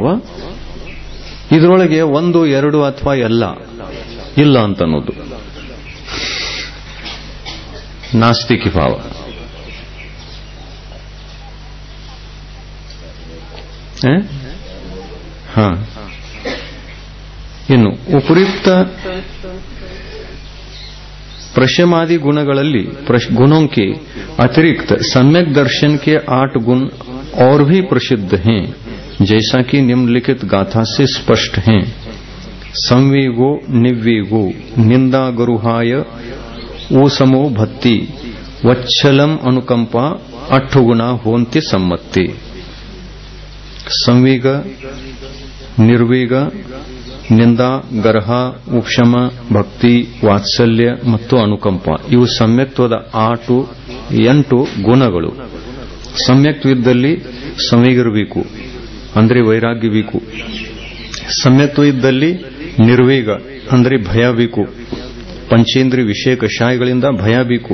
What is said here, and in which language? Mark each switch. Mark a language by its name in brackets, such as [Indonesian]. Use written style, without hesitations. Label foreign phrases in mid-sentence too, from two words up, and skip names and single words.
[Kannada] ಇದರೊಳಗೆ ಒಂದು, ಎರಡು ಅಥವಾ ಎಲ್ಲ ಇಲ್ಲ ಅಂತ ಅನ್ನೋದು ನಾಸ್ತಿಕ್ಯ ಭಾವ. ಇನ್ನು ಉಪಯುಕ್ತ ಪ್ರಶಮಾದಿ ಗುಣಗಳಲ್ಲಿ [Hindi] गुणों के अतिरिक्त सम्यक दर्शन के 8 गुण और भी प्रसिद्ध हैं, जैसा कि निम्नलिखित गाथा से स्पष्ट हैं. [Prakrit languages] संवेगो निवेगो निंदा गरुहाय ऊसमो भक्ति वच्छलम अनुकंपा 8 गुणा होन्ति सम्मत्ति. [Kannada] ಸಂವೇಗ, ನಿರ್ವೇಗ, ನಿಂದಾ, ಗರ್ಹ, ಉಪಶಮ, ಭಕ್ತಿ, ವಾತ್ಸಲ್ಯ ಮತ್ತು ಅನುಕಂಪ ಇವು ಸಮ್ಯಕ್ತ್ವದ 8 ಗುಣಗಳು. ಸಮ್ಯಕ್ತ್ವದಲ್ಲಿ ಸಂವೇಗಿರಬೇಕು, ಅಂದರೆ ವೈರಾಗ್ಯ ಬೇಕು. ಸಮ್ಯಕ್ತ್ವ ಇದ್ದಲ್ಲಿ ನಿರ್ವೇಗ ಅಂದರೆ ಭಯ ಬೇಕು, ಪಂಚೇಂದ್ರಿಯ ವಿಷಯ ಕಷಾಯಗಳಿಂದ ಭಯ ಬೇಕು.